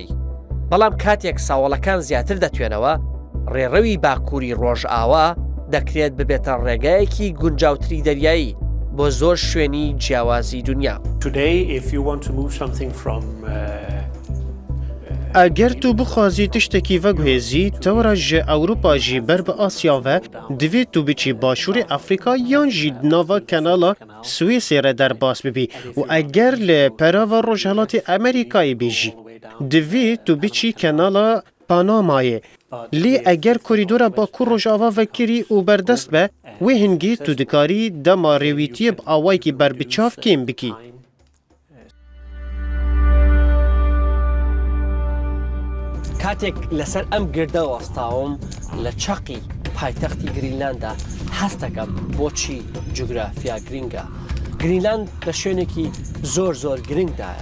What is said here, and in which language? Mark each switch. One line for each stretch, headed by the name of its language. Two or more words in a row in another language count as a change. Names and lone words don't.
Central Kurdish: بەڵام کاتێک ساوەڵەکان زیاتر دەتوێنەوە ڕێڕەوی باکووری ڕۆژئاوا دەکرێت ببێتە ڕێگایەکی گونجاوتری دەریایی بۆ زۆر شوێنی جیاوازی دنیا.
Kurdish: ئەگەر تو بخوازی تشتێکی vەگوێزی تەوەرە ji Ewropa jî ber bi Asya ve divê tu biçî başûrê Afrika yan jî nava kenala Swêsê re derbas bibî û eger li perava Rojhilatê Amerîkayê bê jî divê tu biçî kenala Panamayê. Lê eger korîdora Bakur Rojava vekirî û berdest be wê hingî tu dikarî dema rêwîtiyê bi awayekî berbiçav kêm bikî.
Central Kurdish: کاتێک لەسەر ئەم گردە وەستاوم لە چەقی پایتەختی گرینلاندا هەست دەکەم بۆچی جوگرافیا گرینگە. گرینلاند لە شوێنێکی زۆر زۆر گرنگدایە.